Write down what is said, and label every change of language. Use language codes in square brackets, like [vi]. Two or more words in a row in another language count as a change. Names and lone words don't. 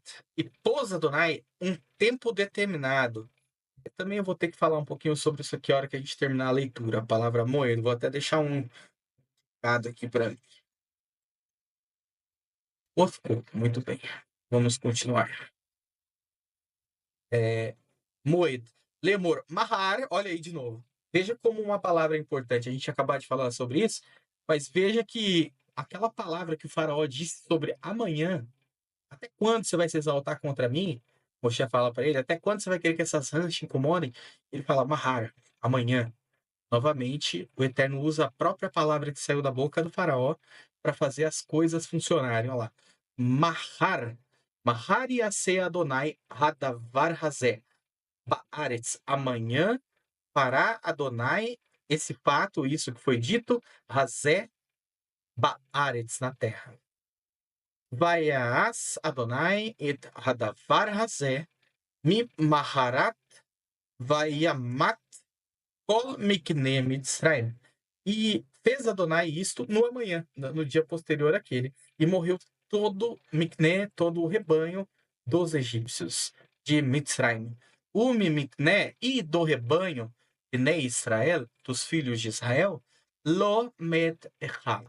[pt] E pôs Adonai um tempo determinado. Eu também vou ter que falar um pouquinho sobre isso aqui a hora que a gente terminar a leitura. A palavra Moed. Vou até deixar um recado aqui para muito bem. Vamos continuar. [he] מועד. לאמר. מחר. [pt] Olha aí de novo. Veja como uma palavra é importante. A gente acabou de falar sobre isso, mas veja que aquela palavra que o faraó disse sobre amanhã, até quando você vai se exaltar contra mim? Moshe fala para ele, até quando você vai querer que essas rãs te incomodem? Ele fala, Mahar, amanhã. Novamente, o Eterno usa a própria palavra que saiu da boca do faraó para fazer as coisas funcionarem. Olha lá. [he] מחר. מחר יעשה אדני הדבר הזה. בארץ. [pt] Amanhã fará Adonai esse fato, isso que foi dito, [he] הזה בארץ, [pt] na terra. [he] ויעש אדני את הדבר הזה ממחרת וימת כל מקנה מצרים. [pt] E fez Adonai isto no amanhã, no dia posterior àquele, e morreu todo Mikne, todo o rebanho dos egípcios de Mitzrayim. O Mikne e do rebanho de Israel, dos filhos de Israel, [he] לא מת אחד.